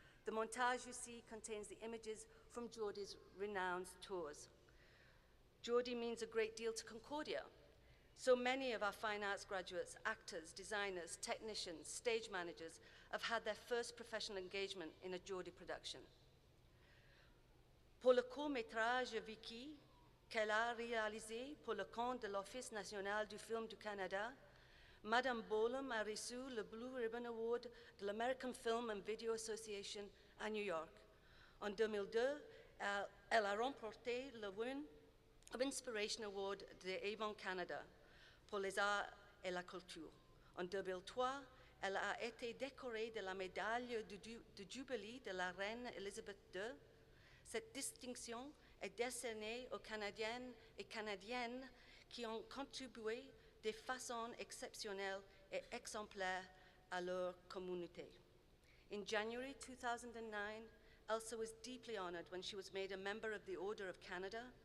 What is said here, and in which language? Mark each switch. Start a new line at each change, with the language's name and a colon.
English: The montage you see contains the images from Geordie's renowned tours. Geordie means a great deal to Concordia. So many of our fine arts graduates, actors, designers, technicians, stage managers have had their first professional engagement in a Geordie production.
French: Pour le court-métrage Vicky, qu'elle a réalisé pour le compte de l'Office national du film du Canada, Madame Bolam a reçu le Blue Ribbon Award de l'American Film and Video Association à New York. En 2002, elle a remporté le Women of Inspiration Award de Avon Canada pour les arts et la culture. En 2003, elle a été décorée de la médaille de Jubilee de la reine Elizabeth II. Cette distinction est décernée aux Canadiennes et Canadiennes qui ont contribué de façon exceptionnelle et exemplaire à leur communauté.
English: In January 2009, Elsa was deeply honored when she was made a member of the Order of Canada.